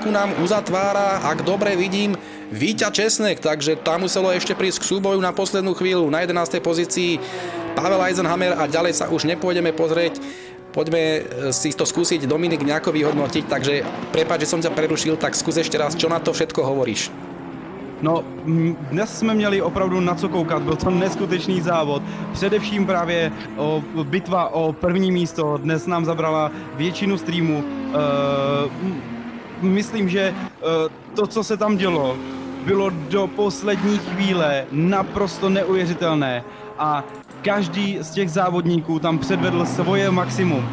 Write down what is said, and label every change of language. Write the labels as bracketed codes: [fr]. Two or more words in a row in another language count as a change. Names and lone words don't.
[sk] nám uzatvára, ak dobre vidím, Víťa Česnek. Takže tam muselo ešte prísť k súboju na poslednú chvíľu. Na 11. pozícii Pavel Eisenhammer a ďalej sa už nepôjdeme pozrieť. Poďme si to skúsiť, Dominik, nejako vyhodnotiť. Takže prepáč, že som ťa prerušil, tak skús ešte raz, čo na to všetko hovoríš. [cs] No, dnes jsme měli opravdu na co koukat, byl to neskutečný závod. Především právě bitva o první místo dnes nám zabrala většinu streamu. Myslím, že to, co se tam dělo, bylo do poslední chvíle naprosto neuvěřitelné a každý z těch závodníků tam předvedl svoje maximum.